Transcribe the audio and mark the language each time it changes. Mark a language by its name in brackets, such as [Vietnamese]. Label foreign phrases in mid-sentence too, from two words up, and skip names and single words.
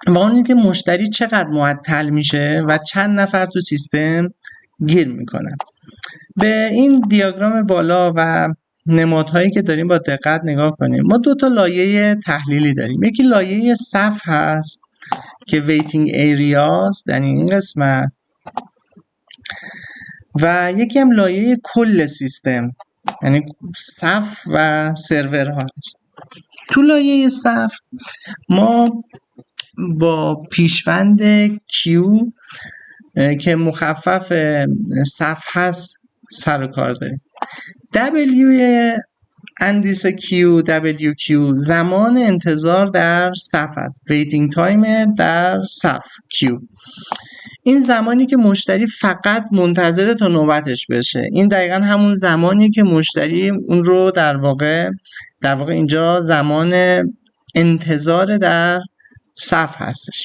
[Persian] و اون اینکه مشتری چقدر معطل میشه و چند نفر تو سیستم گیر میکنن. به این دیاگرام بالا و نمادهایی که داریم با دقت نگاه کنیم. ما دو تا لایه تحلیلی داریم. یکی لایه صف هست که [English] waiting areas [Persian] یعنی این قسمت، و یکی هم لایه کل سیستم یعنی صف و سرورها هست. تو لایه صف ما با پیشوند Q که مخفف صف هست سر و کار داریم. W اندیس WQ زمان انتظار در صف است. [English] waiting time [Persian] در صف Q، این زمانی که مشتری فقط منتظر تا نوبتش بشه. این دقیقا همون زمانی که مشتری اون رو در واقع اینجا زمان انتظار در صف هستش.